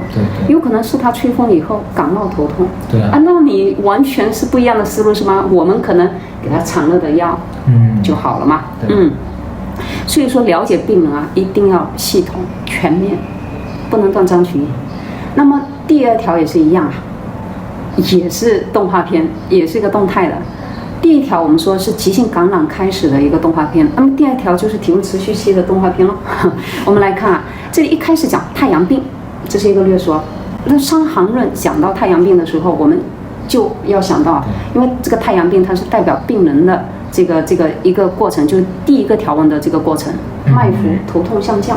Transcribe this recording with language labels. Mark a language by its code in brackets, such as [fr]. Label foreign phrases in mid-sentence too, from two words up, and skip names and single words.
[zh] 有可能是他吹風以後感冒頭痛，那你完全是不一樣的思路是嗎？我們可能給他常熱的藥，就好了嘛。所以說了解病人啊，一定要系統全面，不能斷章取義。那麼第二條也是一樣啊，也是動畫片，也是一個動態的。第一條我們說是急性感染開始的一個動畫片，那麼第二條就是體溫持續期的動畫片了。我們來看啊，這裡一開始講太陽病，這是一個略說。那《傷寒論》講到太陽病的時候，我們就要想到，因為這個太陽病它是代表病人的這個一個過程，就是第一個條文的這個過程，脈浮頭痛項降。